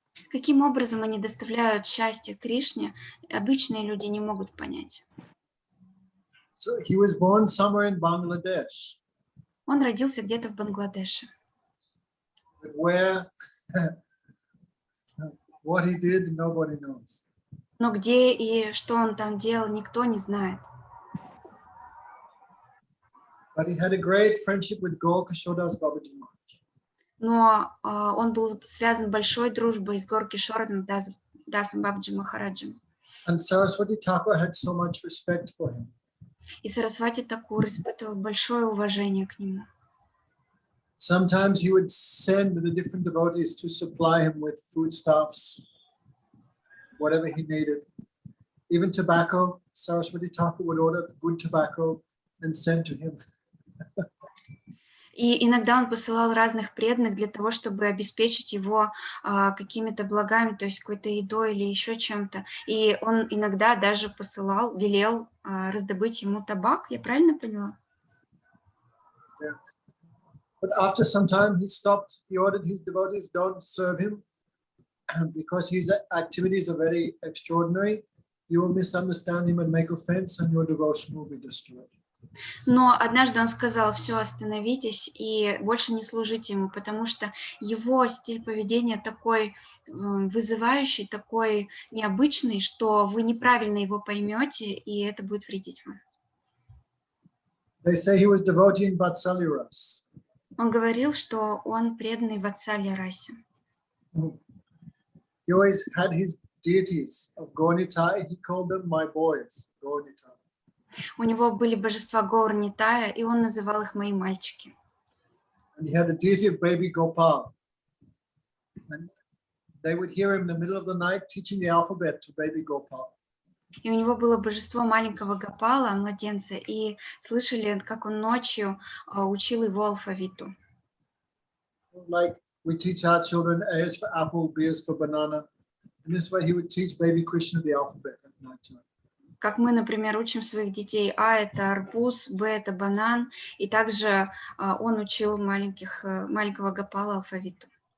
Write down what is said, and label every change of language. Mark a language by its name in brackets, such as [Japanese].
[Russian] Каким образом они доставляют счастье Кришне, обычные люди не могут понять. [English] So he was born somewhere in Bangladesh. [Russian] Он родился где-то в Бангладеше. [English] But where, what he did, nobody knows. [Russian] Но где и что он там делал, никто не знает. [English] But he had a great friendship with Gaur-Kishodas Babaji Maharaj. [Russian] Но он был связан большой дружбой с Гор-Кишором Дасом Бабаджи Махараджем. [English] And Saraswati Thakur had so much respect for him. [Russian] И Сарасвати Такур испытывал большое уважение к нему. [English] Sometimes he would send the different devotees to supply him with foodstuffs, whatever he needed. Even tobacco, Saraswati Thakur would order good tobacco and send to him. [Russian] И иногда он посылал разных преданных для того, чтобы обеспечить его какими-то благами, то есть какой-то едой или еще чем-то. И он иногда даже посылал, велел раздобыть ему табак. Я правильно поняла? [English] Yeah. But after some time he stopped. He ordered his devotees don't serve him because his activities are very extraordinary. You will misunderstand him and make offense and your devotion will be destroyed. [Russian] Но однажды он сказал: все, остановитесь и больше не служите ему, потому что его стиль поведения такой вызывающий, такой необычный, что вы неправильно его поймете, и это будет вредить вам. [English] They say he was devotee in Vatsalya Ras. [Russian] Он говорил, что он преданный Ватсалья-расе. [English] He always had his deities of Gaur-Nitai. He called them my boys, Gaur-Nitai. [Russian] У него были божества Гаур-Нитая, и он называл их мои мальчики. [English] And he had the deity of baby Gopal. And they would hear him in the middle of the night teaching the alphabet to baby Gopal. [Russian] И у него было божество маленького Гопала, младенца, и слышали, как он ночью учил его алфавиту. [English] Like we teach our children, A is for apple, B is for banana. In this way he would teach baby Krishna the alphabet at night time. [Russian] Как мы, например, учим своих детей: А – это арбуз, Б – это банан, и также он учил маленького Гопала алфавиту.